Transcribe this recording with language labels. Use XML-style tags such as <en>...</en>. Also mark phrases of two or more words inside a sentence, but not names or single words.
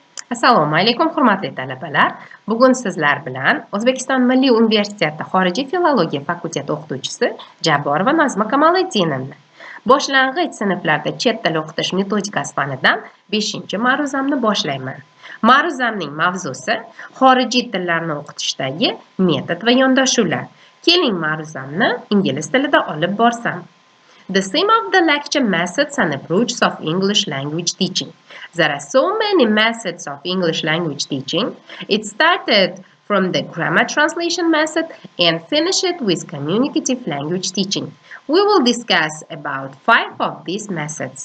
<uz>Assalomu alaykum hurmatli talabalar. Bugun sizlar bilan O'zbekiston Milliy Universiteti Xorижий filologiya fakulteti o'qituvchisi Jabbarova Nozima Kamoliddinova Boшланғич sinflarda chet tili o'qitish metodikasi fanidan 5-ma'ruzamni boshlayman. Ma'ruzamning mavzusi xorijiy tillarni o'qitishdagi metod va yondashuvlar. Keling ma'ruzamni ingliz tilida olib borsam.</uz> <en>The theme of the lecture: methods and approaches of English language teaching. There are so many methods of English language teaching. It started from the grammar translation method and finished with communicative language teaching. We will discuss about 5 of these methods.</en>